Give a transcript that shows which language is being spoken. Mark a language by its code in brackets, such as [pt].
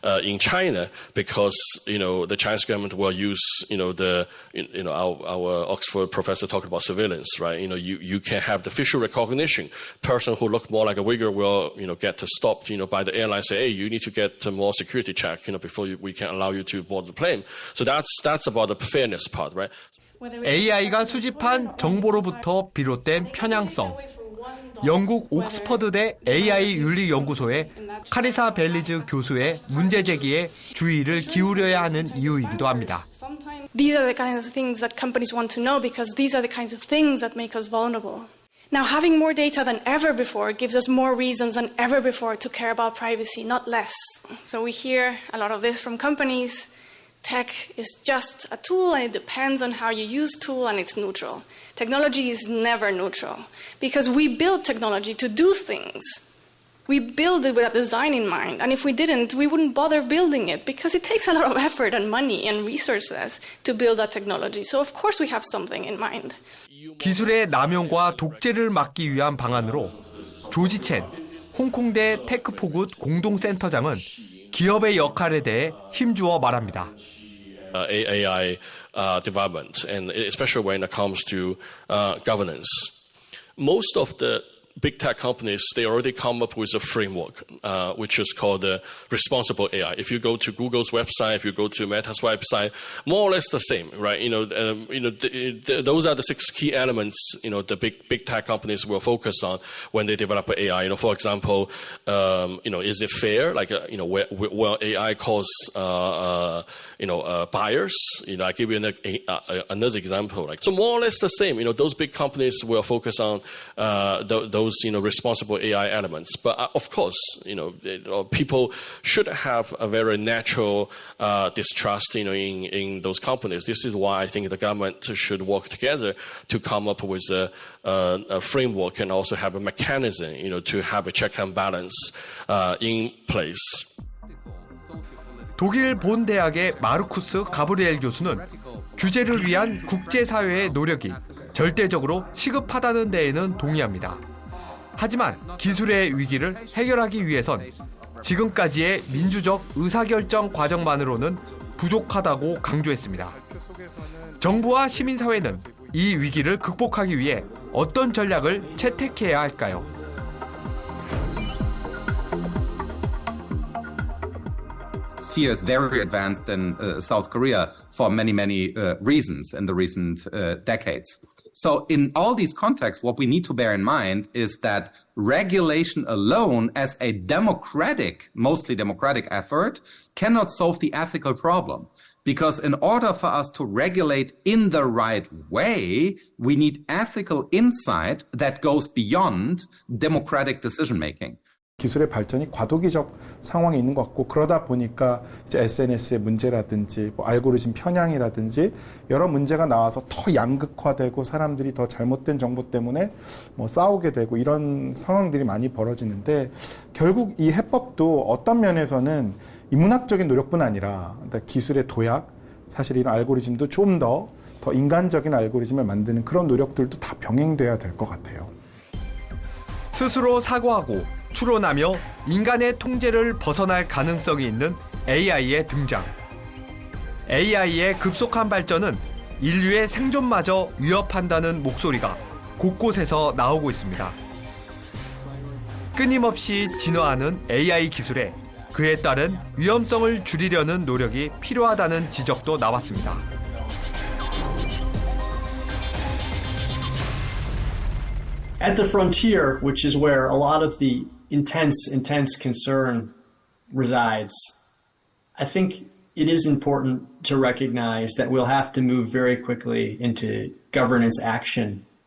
[en] In China, because the Chinese government will use our Oxford professor talked about surveillance, right? You can have the facial recognition. Person who look more like a Uyghur will get stopped by the airline. Say, hey, you need to get more security check before we can allow you to board the plane. So that's about the fairness part, right? [ko] AI가 수집한 정보로부터 비롯된 편향성. 영국 옥스퍼드대 AI 윤리연구소의 카리사 벨리즈 교수의 문제 제기에 주의를 기울여야 하는 이유이기도 합니다. [en] These are the kinds of things that companies want to know because these are the kinds of things that make us vulnerable. Now, having more data than ever before gives us more reasons than ever before to care about privacy, not less. So we hear a lot of this from companies. tech is just a tool and it depends on how you use tool and it's neutral. Technology is never neutral because we build technology to do things. We build it with a design in mind, and if we didn't, we wouldn't bother building it because it takes a lot of effort and money and resources to build that technology. So of course we have something in mind. [ko] 기술의 남용과 독재를 막기 위한 방안으로 조지첸 홍콩대 테크포굿 공동센터장은 기업의 역할에 대해 힘주어 말합니다. [en] AI development, and especially when it comes to governance. Most of the big tech companies, they already come up with a framework, which is called responsible AI. If you go to Google's website, if you go to Meta's website, more or less the same, right? Those are the 6 key elements, the big tech companies will focus on when they develop AI. For example, is it fair? Like, will AI cause, bias? I give you another example. So more or less the same. Those big companies will focus on those responsible AI elements. But of course, people should have a very natural distrust, in those companies. This is why I think the government should work together to come up with a framework and also have a mechanism, to have a check and balance in place. [ko] 독일 본 대학의 마르쿠스 가브리엘 교수는 규제를 위한 국제사회의 노력이 절대적으로 시급하다는 데에는 동의합니다. 하지만 기술의 위기를 해결하기 위해선 지금까지의 민주적 의사결정 과정만으로는 부족하다고 강조했습니다. 정부와 시민사회는 이 위기를 극복하기 위해 어떤 전략을 채택해야 할까요? [en] Sphere is very advanced in South Korea for many reasons in the recent decades. So in all these contexts, what we need to bear in mind is that regulation alone as a mostly democratic effort cannot solve the ethical problem. Because in order for us to regulate in the right way, we need ethical insight that goes beyond democratic decision-making. [ko] 기술의 발전이 과도기적 상황에 있는 것 같고 그러다 보니까 이제 SNS의 문제라든지 알고리즘 편향이라든지 여러 문제가 나와서 더 양극화되고 사람들이 더 잘못된 정보 때문에 싸우게 되고 이런 상황들이 많이 벌어지는데 결국 이 해법도 어떤 면에서는 인문학적인 노력뿐 아니라 기술의 도약, 사실 이런 알고리즘도 좀 더 인간적인 알고리즘을 만드는 그런 노력들도 다 병행돼야 될 것 같아요. 스스로 사고하고 추론하며 인간의 통제를 벗어날 가능성이 있는 AI의 등장. AI의 급속한 발전은 인류의 생존마저 위협한다는 목소리가 곳곳에서 나오고 있습니다. 끊임없이 진화하는 AI 기술에 그에 따른 위험성을 줄이려는 노력이 필요하다는 지적도 나왔습니다. [en] At the frontier, which is where a lot of the intense concern resides, I think it is important to recognize that we'll have to move very quickly into governance action.